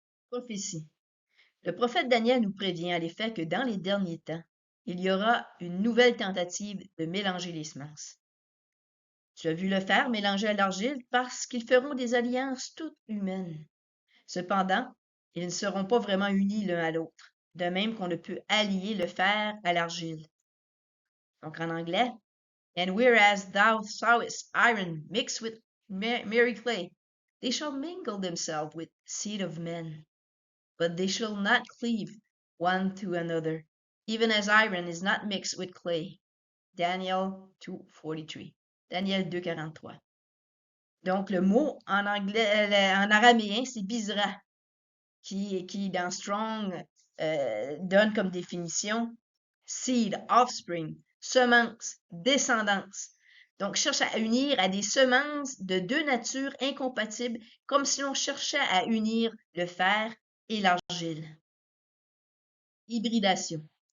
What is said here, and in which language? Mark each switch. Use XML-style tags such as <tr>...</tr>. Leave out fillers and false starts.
<fr>Prophétie. Le prophète Daniel nous prévient à l'effet que dans les derniers temps, il y aura une nouvelle tentative de mélanger les semences. Tu as vu le fer mélanger à l'argile parce qu'ils feront des alliances toutes humaines. Cependant, ils ne seront pas vraiment unis l'un à l'autre, de même qu'on ne peut allier le fer à l'argile. Donc en anglais,</fr> <en>and whereas thou sawest iron mixed with merry clay, they shall mingle themselves with seed of men, but they shall not cleave one to another, even as iron is not mixed with clay.</en> <fr>Daniel 2:43. Daniel 2:43. Donc le mot en anglais, en araméen, c'est bizra, qui dans Strong donne comme définition</fr> <en>seed, offspring,</en> <fr>semence, descendance. Donc, cherche à unir à des semences de deux natures incompatibles, comme si l'on cherchait à unir le fer et l'argile. Hybridation.</fr>